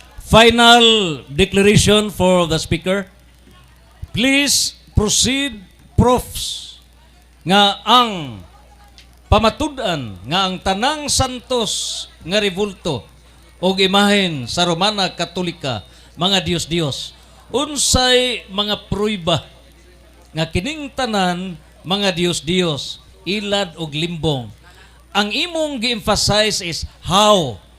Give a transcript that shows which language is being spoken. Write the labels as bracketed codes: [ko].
[en] Final declaration for the speaker. Please proceed, profs, [ceb] nga ang pamatud-an nga ang tanang santos nga ribulto og imahen sa Romana Katolika, mga Dios-Dios. Unsay mga pruiba nga kining tanan mga Dios-Dios, ilad og limbong. Ang imong gi-emphasize [en] is how.